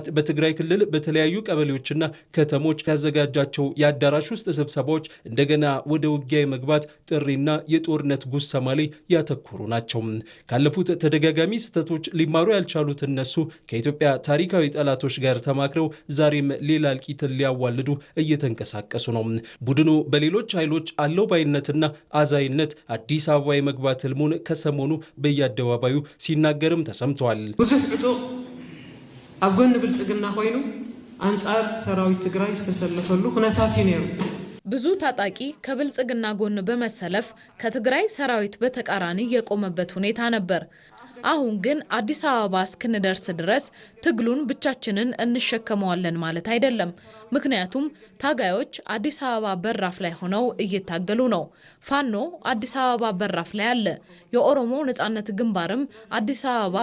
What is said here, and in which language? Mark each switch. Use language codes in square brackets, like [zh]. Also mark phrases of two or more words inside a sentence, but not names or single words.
[am] በትግራይ ክልል በተለያዩ ቀበሌዎችና ከተሞች ያዘጋጃቸው የአዳራሽ ውስጥ ስብሰባዎች እንደገና ወደ ውጊያ የመግባት ጥሪና የጦርነት ጉሰማ ላይ ያተኮሩ ናቸው። ካለፉት ተደጋጋሚ ስህተቶች ሊማሩ ያልቻሉት እነሱ ከኢትዮጵያ ታሪካዊ ጠላቶች ጋር ተማክረው ዛሬም ሌላ እልቂትን ሊያዋልዱ እየተንቀሳቀሱ ነው። ቡድኑ በሌሎች ኃይሎች አለው ባይነትና አዛይነት አዲስ አበባ የመግባት ህልሙን ከሰሞኑ በየአደባባዩ ሲናገርም ተሰምቷል። [ti] ብዙሕ ዕጡቅ ኣብ ጎኒ ብልጽግና ኮይኑ አንጻር ሰራዊት ትግራይ ዝተሰለፈሉ ኩነታት ነሩ። [am] ብዙ ታጣቂ ከብልጽግና ጎን በመሰለፍ ከትግራይ ሰራዊት በተቃራኒ የቆመበት ሁኔታ ነበር። አሁን ግን አዲስ አበባ እስክንደርስ ድረስ ትግሉን ብቻችንን እንሸከመዋለን ማለት አይደለም። ምክንያቱም ታጋዮች አዲስ አበባ በራፍ ላይ ሆነው እየታገሉ ነው። ፋኖ አዲስ አበባ በራፍ ላይ አለ። የኦሮሞ ነጻነት ግንባርም አዲስ አበባ